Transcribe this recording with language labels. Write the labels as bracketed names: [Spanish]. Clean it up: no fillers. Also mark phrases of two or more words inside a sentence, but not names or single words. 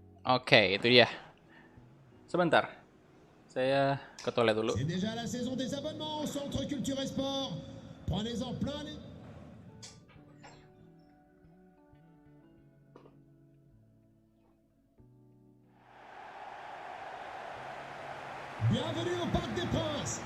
[Indonesian] Oke, itu dia. Sebentar. Saya ke toilet dulu. [French] C'est déjà la saison des abonnements au Centre Culture et Sport. Prenez-en plein les... Bienvenue au Parc des Princes.